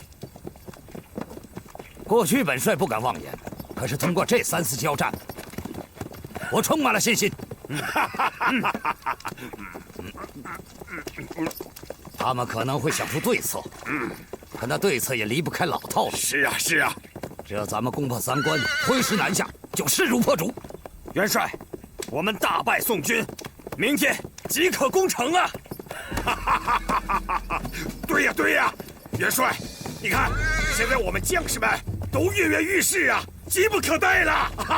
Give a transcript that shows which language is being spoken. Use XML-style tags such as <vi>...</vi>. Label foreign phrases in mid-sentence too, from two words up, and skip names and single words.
<zh>过去本帅不敢妄言，可是通过这3次交战，我充满了信心。他们可能会想出对策，可那对策也离不開老套路。是啊，是啊，只要咱們攻破3關，挥師南下，就勢如破竹。元帥，我們大敗宋軍，明天即可攻城啊！对呀，對呀，元帥，你看，現在我們將士們都躍躍欲試啊，急不可待了。</zh>